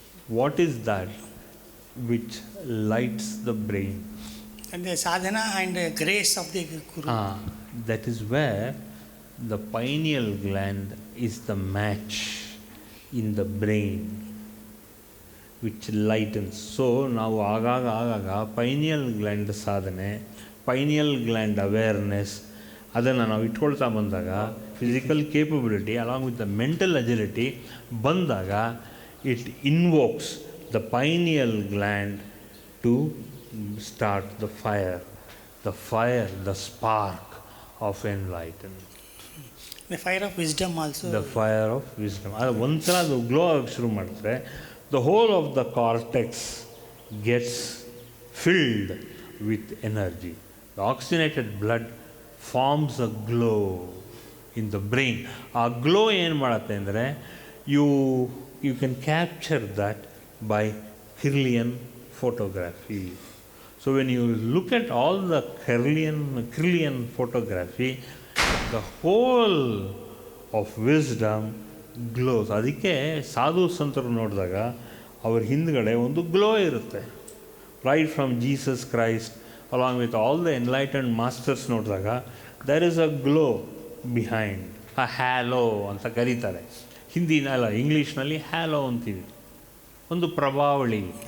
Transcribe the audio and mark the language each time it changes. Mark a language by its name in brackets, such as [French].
[English] What is that which lights the brain? And the sadhana and the grace of the Guru. That is where the pineal gland is the match in the brain which lightens. [Kannada] So ನಾವು ಆಗಾಗ pineal gland ಸಾಧನೆ, pineal gland awareness ಅದನ್ನು ನಾವು ಇಟ್ಕೊಳ್ತಾ ಬಂದಾಗ [English] physical capability along with the mental agility [Kannada] ಬಂದಾಗ [English] It invokes the pineal gland to start the fire, the spark of enlightenment. The fire of wisdom also. The fire of wisdom. [Kannada] ಅದು ಒಂದ್ಸಲ ಅದು glow ಆಗಿ ಶುರು ಮಾಡಿದ್ರೆ [English] The whole of the cortex gets filled with energy. The oxygenated blood forms a glow in the brain. [Kannada] ಆ glow ಏನು ಮಾಡುತ್ತೆ ಅಂದರೆ [English] You can capture that by Kirlian photography. So when you look at all the Kirlian photography, the whole of wisdom glows. [Kannada] ಅದಕ್ಕೆ ಸಾಧು ಸಂತರು ನೋಡಿದಾಗ ಅವ್ರ ಹಿಂದ್ಗಡೆ ಒಂದು ಗ್ಲೋ ಇರುತ್ತೆ. [English] right from Jesus Christ along with all the enlightened masters [Kannada] ನೋಡಿದಾಗ [English] There is a glow behind. [Kannada] ಆ ಹ್ಯಾಲೋ ಅಂತ ಕರೀತಾರೆ. ಇಂಗ್ಲೀಷ್ನಲ್ಲಿ ಹ್ಯಾಲೋ ಅಂತೀವಿ. ಒಂದು ಪ್ರಭಾವಳಿ.